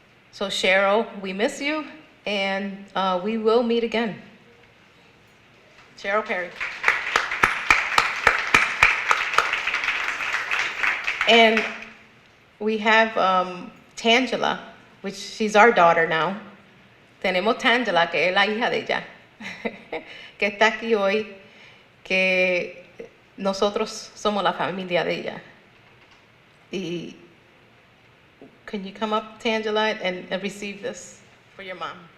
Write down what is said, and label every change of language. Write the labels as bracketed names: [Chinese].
[English] So Cheryl, we miss you, and we will meet again. Cheryl Perry. And we have Tangela, which she's our daughter now. [Spanish] Tenemos Tangela, que es la hija de ella, que está aquí hoy, que nosotros somos la familia de ella. [English] Y can you come up, Tangela, and receive this for your mom?